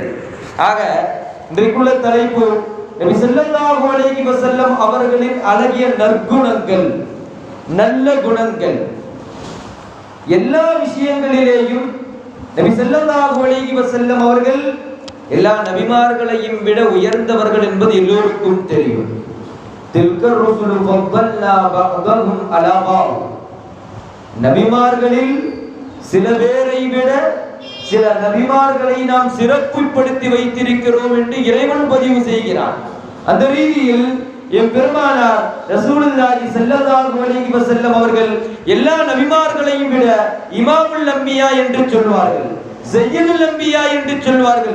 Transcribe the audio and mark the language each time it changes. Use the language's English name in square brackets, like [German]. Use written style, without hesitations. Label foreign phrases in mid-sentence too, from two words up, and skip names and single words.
[Tamil] ஆக இன்றைக்குள்ள தலைப்பு நபி [Arabic] صلى الله عليه وسلم [Tamil] அவர்களின் அழகிய நற்குணங்கள், நல்ல குணங்கள். எல்லா விஷயங்களிலேயும் நபி [Arabic] صلى الله عليه وسلم [Tamil] அவர்கள் எல்லா நபிமார்களையும் விட உயர்ந்தவர்கள் என்பது எல்லோருக்கும் தெரியும். [Arabic] تلك الرسل ஃபضلنا بعضهم على بعض. [Tamil] நபிமார்களில் சில பேரை விட சில நபிமார்களை நாம் சிறப்புப்படுத்தி வைத்திருக்கிறோம் என்று இறைவன் பதிவு செய்கிறான். அந்த ரீதியில் என் பெருமானார் [Arabic] رسول الله صلى الله عليه وسلم [Tamil] அவர்கள் எல்லா நபிமார்களையும் விட [Arabic] إمام الأنبياء [Tamil] என்று சொல்வார்கள், [Arabic] سيد الأنبياء [Tamil] என்று சொல்வார்கள்.